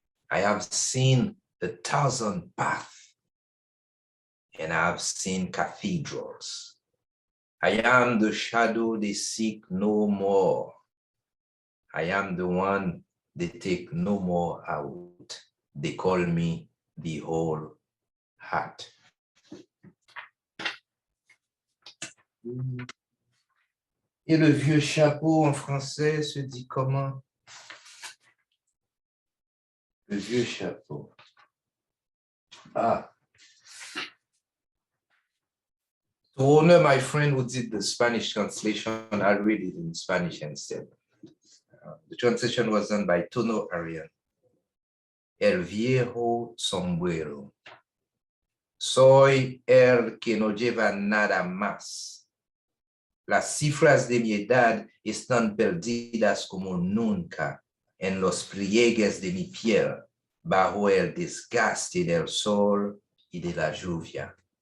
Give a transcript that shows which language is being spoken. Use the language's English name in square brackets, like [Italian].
[English] I have seen 1,000 paths, and I have seen cathedrals. I am the shadow they seek no more. I am the one they take no more out. They call me the whole heart. [French] Et le vieux chapeau en français se dit comment? Le vieux chapeau. Ah. [English] To honor my friend who did the Spanish translation, I'll read it in Spanish instead. The translation was done by Tono Arian. [Spanish] El viejo sombrero. Soy el que no lleva nada más. Las cifras de mi edad están perdidas como nunca en los pliegues de mi piel, bajo el desgaste del sol y de la lluvia.